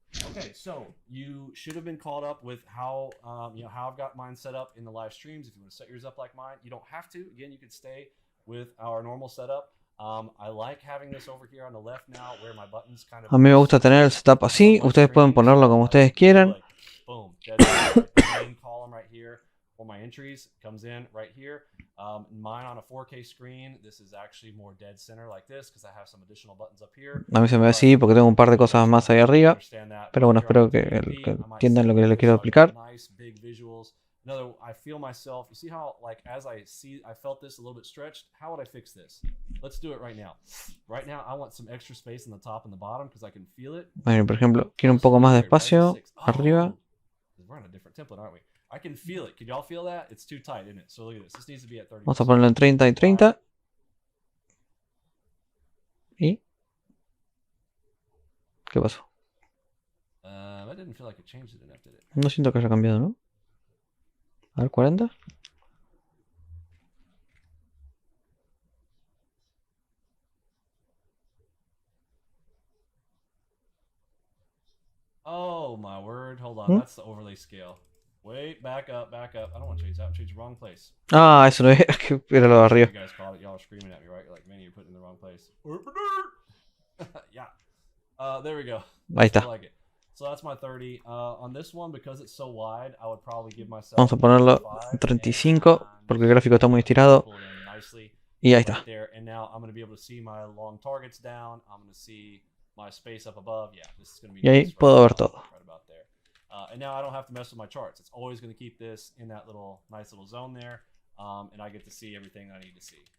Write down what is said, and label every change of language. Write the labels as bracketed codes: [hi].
[en] Okay, so you should have been caught up with how how I've got mine set up in the live streams. If you want to set yours up like mine, you don't have to. Again, you could stay with our normal setup. I like having this over here on the left now, where my buttons kind of. [es] A mí me gusta tener el setup así. Ustedes pueden ponerlo como ustedes quieran. [en] Boom, main column right here. For my entries comes in right here. Mine on a 4K screen. This is actually more dead center like this because I have some additional buttons up here. A mí se me ve así porque tengo un par de cosas más ahí arriba. Pero bueno, espero que entiendan lo que les quiero explicar. Nice big visuals. Another, I feel myself. You see how, like, as I felt this a little bit stretched. How would I fix this? Let's do it right now. Right now, I want some extra space in the top and the bottom because I can feel it. [es] Bueno, por ejemplo, quiero un poco más de espacio arriba. [en] We're on a different template, aren't we? I can feel it. Can y'all feel that? It's too tight, isn't it? So look at this. This needs to be at 30. [es] Vamos a ponerlo en 30 y 30. ¿Y? ¿Qué pasó? [en] I didn't feel like it changed it enough, did it? [es] No siento que haya cambiado, ¿no? A ver, 40. [en] Oh my word. Hold on. That's the overlay scale. Wait, back up. I don't want to change that. I'm changing the wrong place. [es] Ah, eso no era, que era lo de arriba. [en] You guys caught it. Y'all are screaming at me, right? You're like, man, you're putting it in the wrong place. Yeah. There we go. [es] Ahí está. [en] I like it. So that's my 30. On this one, because it's so wide, I would probably give myself. [es] Vamos a ponerlo en 35 porque el gráfico está muy estirado. Y ahí está. [en] And now I'm going to be able to see my long targets down. I'm going to see my space up above. Yeah, this is going to be. [es] Y ahí puedo ver todo. [en] Right about there. And now I don't have to mess with my charts. It's always going to keep this in that little nice little zone there. And I get to see everything I need to see.